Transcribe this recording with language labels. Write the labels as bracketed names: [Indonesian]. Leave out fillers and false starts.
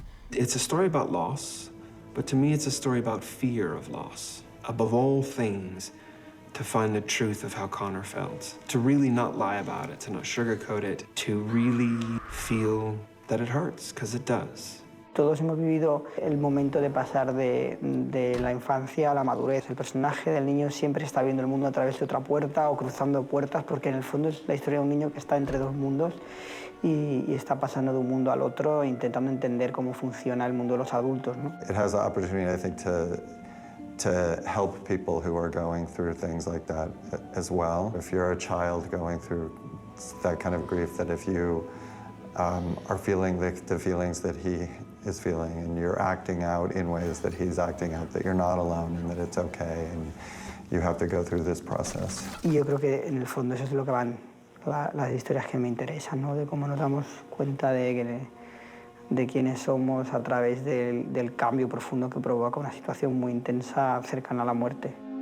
[English] It's a story about loss, but to me it's a story about fear of loss. Above all things, to find the truth of how Conor felt. To really not lie about it, to not sugarcoat it, to really feel that it hurts, because it does. [Spanish] Todos hemos vivido el momento de pasar de la infancia a la madurez. El personaje del niño siempre está viendo el mundo a través de otra puerta o cruzando puertas, porque en el fondo es la historia de un niño que está entre dos mundos y está pasando de un mundo al otro, intentando entender cómo funciona el mundo de los adultos, ¿no? [English] It has the opportunity, I think, to help people who are going through things like that as well. If you're a child going through that kind of grief, that if you are feeling the feelings that he is feeling and you're acting out in ways that he's acting out, that you're not alone and that it's okay and you have to go through this process. [Spanish] Y yo creo que en el fondo eso es lo que van las historias que me interesan, ¿no? De cómo nos damos cuenta de quiénes somos a través del cambio profundo que provoca una situación muy intensa cercana a la muerte.